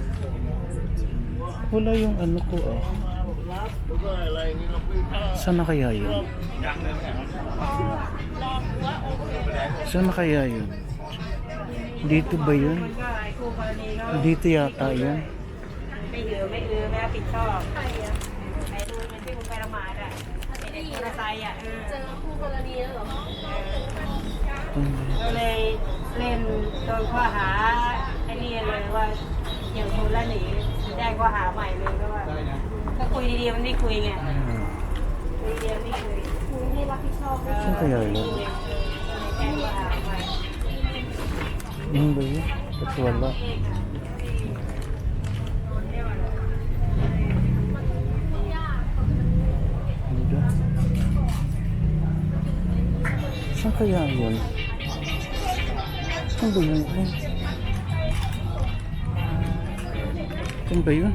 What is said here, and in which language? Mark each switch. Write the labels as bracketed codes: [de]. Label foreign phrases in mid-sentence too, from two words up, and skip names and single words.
[tl] Wala yung ano ko Saan na kaya yun? Saan na kaya yun? Dito ba yun? Dito yata yun. [th] ไม่เอือไม่รับผิดชอบไปดูมันที่คุณไปละหมาดอ่ะไอเด็กมอเตอร์ไซค์อ่ะเจอคู่กรณีแล้วเหรอก็เลยเล่นโดนข้อหาไอ้นี่เลยว่าอย่างชนแล้วหนีแจ้งข้อหาใหม่เลยก็ว่าก็คุยดีๆมันไม่คุยไงคุยดีๆไม่คุยคุยไม่รับผิดชอบ [tl] Saan kaya yun? [th] แจ้งข้อหาใหม่ [tl] Ano ba yun? Ba't wala? Saan kaya yun? Saan ba yun? Saan ba yun?